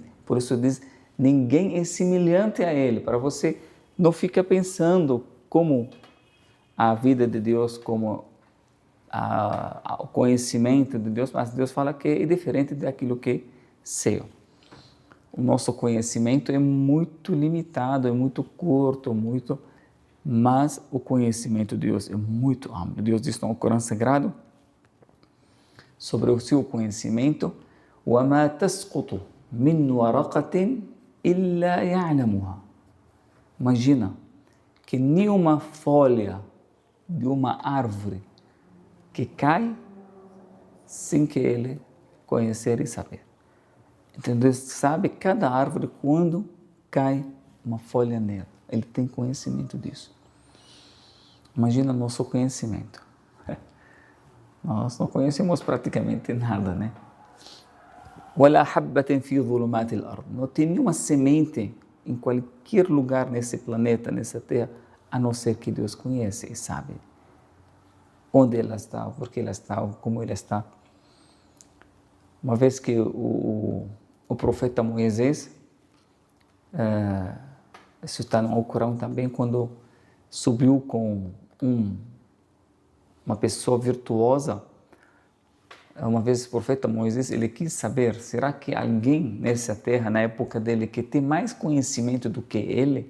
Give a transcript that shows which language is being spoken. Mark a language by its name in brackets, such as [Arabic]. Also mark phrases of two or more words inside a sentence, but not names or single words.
[Portuguese] Por isso diz, ninguém é semelhante a ele, para você não ficar pensando como a vida de Deus, como o conhecimento de Deus, mas Deus fala que é diferente daquilo que é seu. O nosso conhecimento é muito limitado, é muito curto, mas o conhecimento de Deus é muito amplo. Deus diz no Corão Sagrado sobre o seu conhecimento: [Arabic] وَمَا تَسْقُطُ مِنْ وَرَقَةٍ إِلَّا يَعْلَمُهَا. [Portuguese] Imagina que nenhuma folha de uma árvore que cai sem que ele conhecer e saber. Então Deus sabe cada árvore quando cai uma folha nela. Ele tem conhecimento disso. Imagina nosso conhecimento. Nós não conhecemos praticamente nada, né? [Arabic] وَلَا حَبَّةٍ فِي ظُلُمَاتِ الْأَرْضِ. [Portuguese] Não tem nenhuma semente em qualquer lugar nesse planeta, nessa terra, a não ser que Deus conhece e sabe onde ela está, por que ela está, como ela está. Uma vez que o profeta Moisés, isso está no Alcorão também, quando subiu com uma pessoa virtuosa, uma vez o profeta Moisés, ele quis saber, será que alguém nessa terra, na época dele, que tem mais conhecimento do que ele?